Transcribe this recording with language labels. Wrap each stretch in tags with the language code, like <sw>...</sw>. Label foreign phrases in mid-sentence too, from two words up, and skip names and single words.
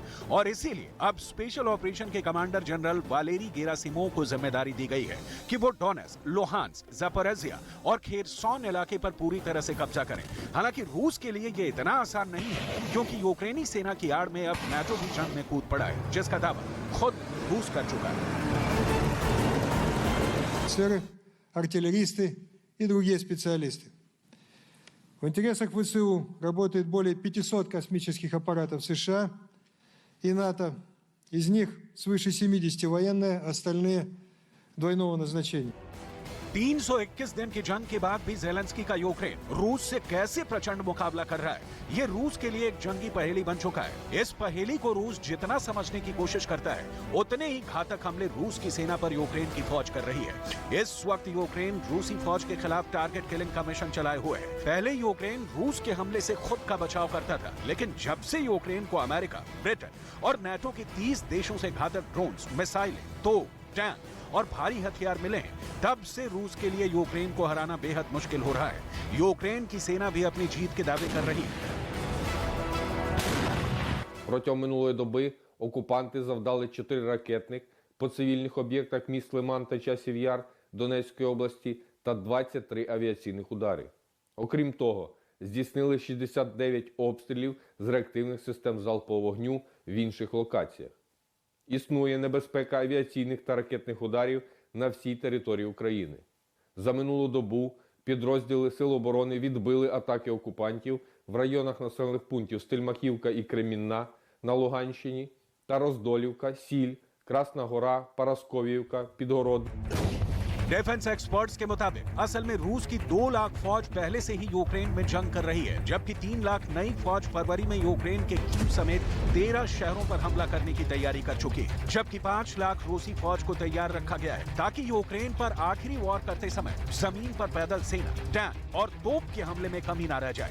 <hi>और इसीलिए अब स्पेशल ऑपरेशन के कमांडर जनरल वालेरी गेरासिमोव को जिम्मेदारी दी गई है कि वो डोनेट्स्क, लुहांस्क, ज़पोरिज़िया और खेरसोन इलाके पर पूरी तरह से कब्जा करें। हालांकि रूस के लिए ये इतना आसान नहीं है, क्योंकि यूक्रेनी सेना की आड़ में अब नाटो भी जंग में कूद पड़ा है, जिसका दावा खुद रूस कर चुका है।</hi> <ru>Офицеры, артиллеристы и другие специалисты. В интересах ВСУ работает более 500 космических аппаратов США и НАТО. Из них свыше 70 военные, остальные двойного назначения.</ru> <hi>321 दिन की जंग के बाद भी ज़ेलेंस्की का यूक्रेन रूस से कैसे प्रचंड मुकाबला कर रहा है, ये रूस के लिए एक जंगी पहेली बन चुका है। इस पहेली को रूस जितना समझने की कोशिश करता है, उतने ही घातक हमले रूस की सेना पर यूक्रेन की फौज कर रही है। इस वक्त यूक्रेन रूसी फौज के खिलाफ</hi> <en>target killing</en> <hi>का मिशन चलाए हुए है। पहले यूक्रेन रूस के हमले से खुद का बचाव करता था, लेकिन जब से यूक्रेन को अमेरिका, ब्रिटेन और नाटो के 30 देशों से घातक ड्रोन्स, मिसाइलें, तो टैंक और भारी हथियार मिले हैं, तब से रूस के लिए यूक्रेन को हराना बेहद मुश्किल हो रहा है। यूक्रेन की सेना भी अपनी जीत के दावे कर रही है।</hi> <uk>Протягом минулої доби окупанти завдали 4 ракетних по цивільних об'єктах міст Лиман та Часів Яр Донецької області та 23 авіаційних удари. Окрім того, здійснили 69 обстрілів з реактивних систем залпового вогню в інших локаціях. Існує небезпека авіаційних та ракетних ударів на всій території України. За минулу добу підрозділи Сил оборони відбили атаки окупантів в районах населених пунктів Стельмахівка і Кремінна на Луганщині та Роздолівка, Сіль, Красна Гора, Парасковіївка, Підгород.</uk> <en>defence experts</en> <hi>के मुताबिक असल में रूस की 2 लाख फौज पहले से ही यूक्रेन में जंग कर रही है, जबकि 3 लाख नई फौज फरवरी में यूक्रेन के कीव समेत 13 शहरों पर हमला करने की तैयारी कर चुकी है, जबकि 5 लाख रूसी फौज को तैयार रखा गया है ताकि यूक्रेन पर आखिरी वॉर करते समय जमीन पर पैदल सेना, टैंक और तोप के हमले में कमी न रह जाए।</hi>